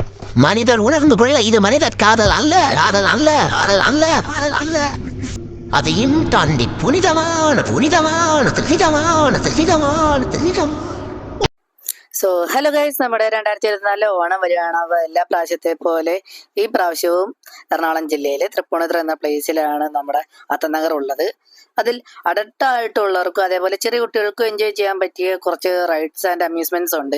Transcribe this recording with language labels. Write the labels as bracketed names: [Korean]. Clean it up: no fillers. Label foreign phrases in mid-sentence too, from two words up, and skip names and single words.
[Tamil] மனிதர் உணர்ந்து கொள்ள இது மனிதர் காதல் அல்ல, காதல் அல்ல, காதல் அல்ல, காதல் அல்ல. அதையும் தாண்டி புனிதமான புனிதமான திருவிதமான திருவிதமான திருவிதம். [English] so hello guys, [Malayalam] നമ്മുടെ 2024 ഓണം വരികയാണ്. അപ്പോൾ എല്ലാ പ്രാവശ്യത്തെ പോലെ ഈ പ്രാവശ്യവും എറണാകുളം ജില്ലയിലെ തൃപ്പൂണിത്തുറ എന്ന പ്ലേസിലാണ് നമ്മുടെ അത്തനഗർ ഉള്ളത്. അതിൽ അഡൽട്ടായിട്ടുള്ളവർക്കും അതേപോലെ ചെറിയ കുട്ടികൾക്കും എൻജോയ് ചെയ്യാൻ പറ്റിയ കുറച്ച് [English] rides and amusements [Malayalam] ഉണ്ട്.